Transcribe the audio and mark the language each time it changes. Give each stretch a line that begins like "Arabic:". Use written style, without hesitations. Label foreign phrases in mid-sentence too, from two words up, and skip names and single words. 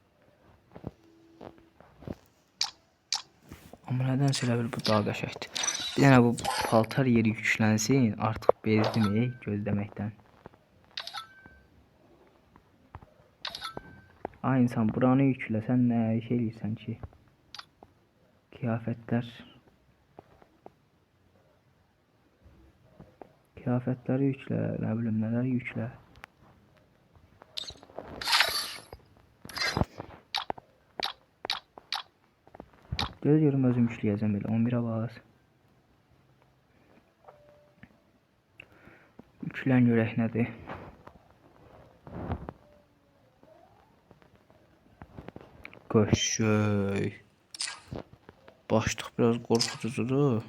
Azerbaijani: Amma nədənsə elə bil bu daha qəşəngdir. Bir dənə bu paltar yeri yüklənsin. Artıq bezdim gözləməkdən.
Turkish: Ay insan buranı yükle. Sen ne şey eləyirsən ki? Kıyafetler. Kıyafetleri yükle. Ne bileyim neler yükle.
Azerbaijani: Göz görüm özüm yükləyəcəm belə. 11'e bas. Yüklən görək nədir? Köşöy. Başlıq biraz qorxutucudur.